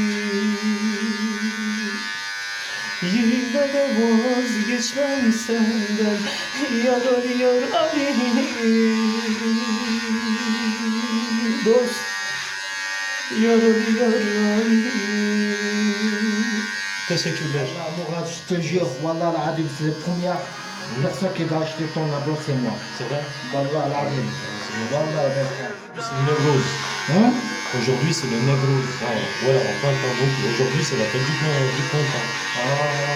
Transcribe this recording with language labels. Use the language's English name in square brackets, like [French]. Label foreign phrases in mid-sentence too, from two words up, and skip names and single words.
[Turkish] Yine de vazgeçmem senden yaralı yar halim. Dost yaralı yar halim. Teşekkürler. [French] Mourad, je te jure, [Arabic] Wallah al-Adim, [French] c'est la première personne qui va acheter ton album, c'est moi. C'est vrai? [Arabic] Wallah al-Adim. Wallah al-Adim. [French] C'est une névrose. Hein? Aujourd'hui, c'est le névrose. Voilà, on parle pas donc. Aujourd'hui, c'est la fête du printemps. Ah.